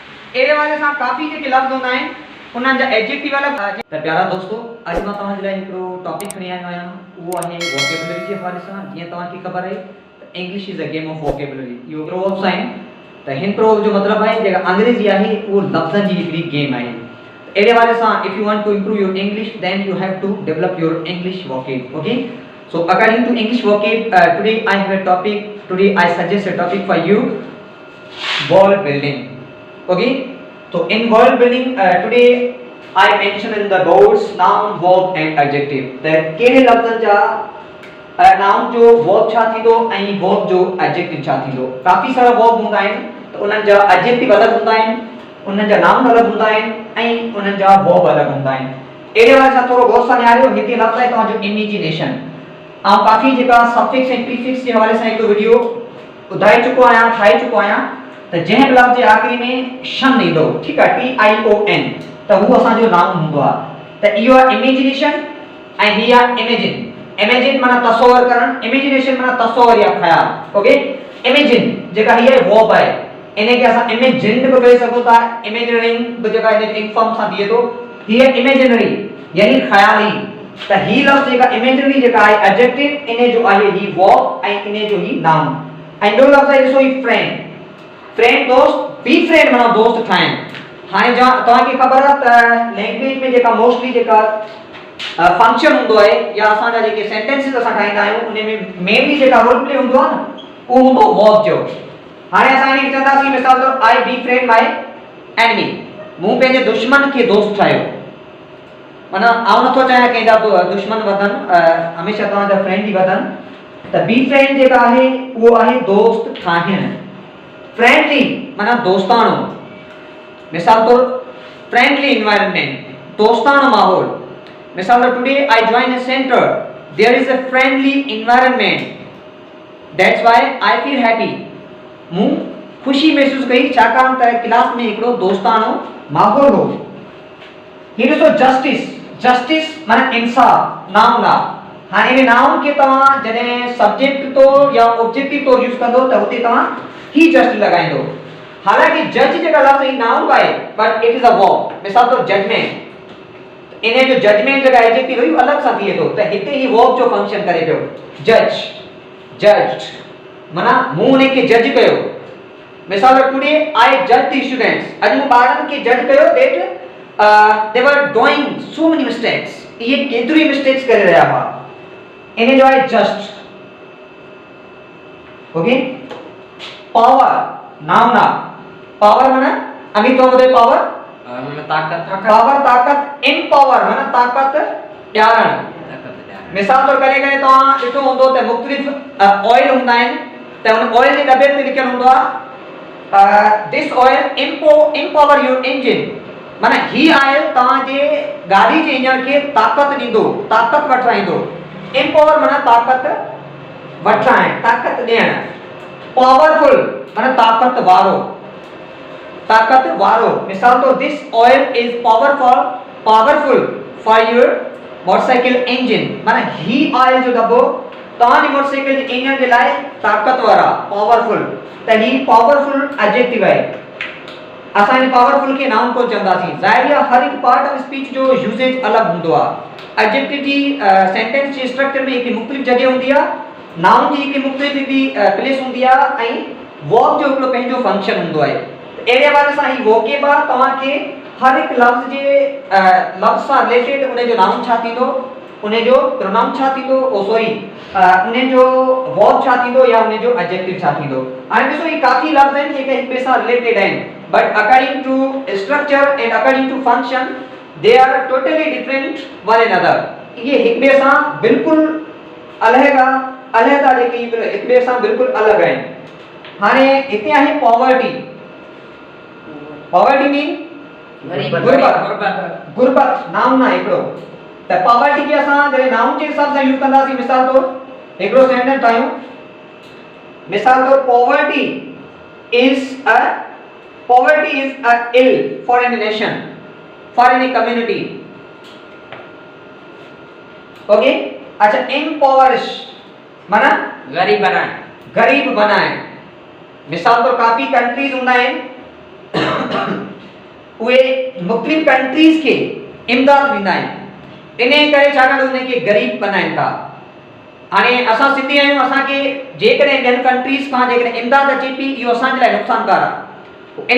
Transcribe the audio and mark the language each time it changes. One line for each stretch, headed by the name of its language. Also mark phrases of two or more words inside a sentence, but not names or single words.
Sindhi: एरे वाले सां काफ़ी जेके लफ़्ज़ हूंदा आहिनि उन्हनि जा एडजेक्टिव अलॻि। त प्यारा दोस्तों, अॼु मां तव्हांजे लाइ हिकिड़ो टॉपिक खणी आयो आहियां, उहो आहे वोकेबुलरी जे हवाले सां। जीअं तव्हांखे ख़बर आहे त
English: English is a game of vocabulary,
Sindhi: इहो प्रोवर्ब्स आहिनि। त हिन प्रोवर्ब जो मतिलबु आहे जेका अंग्रेज़ी आहे उहो लफ़्ज़नि जी हिकिड़ी गेम आहे। एरे वाले सां
English: if you want to improve your English then you have to develop your English vocab. ओके, so according to English vocab, today I have a topic. Today I suggest a topic for you: word building. Okay, so in word building, today I mention in the words noun, verb and adjective.
Sindhi: That केड़े लफ्ज़न जा noun जो verb छा थींदो ऐं verb जो adjective छा थींदो। काफ़ी सारा verb हूंदा आहिनि त उन्हनि जा adjective अलॻि हूंदा आहिनि, उन्हनि जा noun अलॻि हूंदा आहिनि ऐं उन्हनि जा verb अलॻि हूंदा आहिनि। एड़े वारे सां थोरो गौर सां निहारियो। हिते लफ़्ज़ आहे तव्हांजो इमेजिनेशन। ऐं काफ़ी जेका सफिक्स ऐं प्रीफिक्स जे हवाले सां हिकु वीडियो ॿुधाए चुको आहियां, ठाहे चुको आहियां। त जंहिं बि लफ़्ज़ जे आख़िरी में शन ईंदो, ठीकु आहे, TION, त उहो असांजो नाउन हूंदो आहे। त इहो आहे इमेजिनेशन ऐं हीअ आहे इमेजिन। इमेजिन माना तसव्वुर करणु, इमेजिनेशन माना तसव्वुर या ख़्याल। ओके, इमेजिन जेका हीअ वर्ब आहे, इनखे असां इमेजिन बि करे सघूं था, इमेजिनरिंग बि जेका
English: in ing form
Sindhi: सां थिए थो, हीअ इमेजिनरी यानी ख़्याली। त ही लफ़्ज़ जेका इमेजिनरी जेका आहे एडजेक्टिव, इने जो आहे ही वर्ब ऐं इने जो ही नाउन। ऐं ॿियो लफ़्ज़ आहे ॾिसो ही फ्रेंड। फ्रेंड दोस्त,
English: be friend
Sindhi: माना दोस्त ठाहिण। हाणे तव्हांखे ख़बर आहे त लैंग्वेज में जेका मोस्टली जेका फंक्शन हूंदो आहे या असांजा जेके सेंटेंसेस असां ठाहींदा आहियूं उन में मेनली जेका
English: role play
Sindhi: हूंदो आहे न, उहो हूंदो वर्ब जो। हाणे असां इनखे चवंदासीं मिसाल तौर
English: I befriend my enemy,
Sindhi: मूं पंहिंजे दुश्मन खे दोस्त ठाहियो। माना आउं नथो चाहियां कंहिंजा दुश्मन वधनि, हमेशह तव्हांजा फ्रेंड ई वधनि। त
English: be friend
Sindhi: जेका आहे उहो आहे दोस्त ठाहिण। फ्रेंडली माना दोस्ताणो। मिसाल तौर
English: friendly environment,
Sindhi: दोस्ताणो माहौल। मिसाल तौर
English: today I join a centre, there is a friendly environment, that's why I feel happy.
Sindhi: मूं खुशी महसूस कई छाकाणि त क्लास में हिकिड़ो दोस्ताणो माहौल हो। हीअ ॾिसो जस्टिस, जस्टिस माना इंसाफ, नाउन आहे। हाणे इन नाउन खे तव्हां जॾहिं सब्जेक्ट तो या ऑब्जेक्टिव तो यूज़ कंदो त हुते तव्हां ही जस्ट लॻाईंदो। हालांकि जज जेका लफ़्ज़ ही नाउन आहे
English: but it is a verb.
Sindhi: मिसाल तौर जजमेंट, इने जो जजमेंट जेका एडजेक्टिव हुई अलॻि सां थिए थो, त हिते ही वर्ब जो फंक्शन करे पियो। जज, जज्ड माना मूं उन खे जज कयो। मिसाल तौर
English: today I judge the students,
Sindhi: अॼु मूं ॿारनि खे जज कयो
English: दैट they were doing so many mistakes,
Sindhi: ये केतिरी मिस्टेक्स करे रहा हुआ। इन्हें जो है जस्ट। ओके, पावर नाउन ना, पावर माना
Hindi: अभी तो बताए
Sindhi: पावर माना ताकत, पावर ताकत, एम्पावर माना ताकत ॾियारण। मिसाल तौर करे करे तव्हां ॾिठो हूंदो त मुख़्तलिफ़ ऑयल हूंदा आहिनि, त उन ऑयल जे दॿे ते लिखियलु हूंदो आहे
English: this oil empower your engine,
Sindhi: माना ही आयल तव्हांजे गाड़ी जे इंजन खे ताकत ॾींदो, ताकत वठाईंदो। एम्पावर माना ताकत वठाइण, ताकत ॾियण। पावरफुल माना ताकत वारो, ताकत वारो। मिसाल तो
English: this oil is powerful for your motorcycle engine,
Sindhi: माना ही ऑयल जो दॿो तव्हांजे मोटरसाइकिल जे इंजन जे लाइ ताकतवर आहे, पावरफुल। त ही पावरफुल एडजेक्टिव आहे। असां इन पावरफुल के नाउन को चवंदासीं। ज़ाहिर आहे हर हिकु
English: part of speech
Sindhi: जो यूसेज अलॻि हूंदो आहे। एडजेक्टिव जी सेंटेंस जे स्ट्रक्चर में हिकु मुख़्तलिफ़ जॻह हूंदी आहे, नाउन जी हिकु मुख़्तलिफ़ हिकिड़ी प्लेस हूंदी आहे ऐं वर्ब जो हिकिड़ो पंहिंजो फंक्शन हूंदो आहे। अहिड़े हवाले सां ही वोकेब आहे, तव्हांखे हर हिकु लफ़्ज़ जे लफ़्ज़ सां रिलेटेड उन जो नाउन छा थींदो, उन जो प्रोनाउन छा थींदो,
English: oh sorry
Sindhi: उन जो वर्ब छा थींदो या उन जो एडजेक्टिव छा थींदो। हाणे ॾिसो ही काफ़ी लफ़्ज़ आहिनि जेके हिक ॿिए सां रिलेटेड आहिनि,
English: but according to structure and according to function they are totally different one another।
Sindhi: ये हिक ॿिए सां बिल्कुल अलॻ जेकी हिक ॿिए सां बिल्कुल अलॻ आहिनि। हाणे हिते आहे पॉवर्टी।
English: poverty mean
Sindhi: गुरबत, नाउन आहे हिकिड़ो। त पॉवर्टी खे असां जॾहिं नाउन जे हिसाब सां यूज़ कंदासीं, मिसाल तौर हिकिड़ो सेंटेंस ठाहियूं। मिसाल तौर
English: poverty is a ill for any nation, for any community। ओके,
Sindhi: अच्छा impoverish माना गरीब बनाए, गरीब बनाए। मिसाल तौर काफ़ी कंट्रीज हूंदा आहिनि उहे मुख़्तलिफ़ कंट्रीज़ के इमदाद ॾींदा आहिनि। इन करे छाकाणि उन खे ग़रीब बनाइनि था। हाणे असां सिंधी आहियूं, असांखे जेकॾहिं ॿियनि कंट्रीज़ खां जेकॾहिं इमदाद अचे पई, इहो असांजे लाइ नुक़सानकार आहे।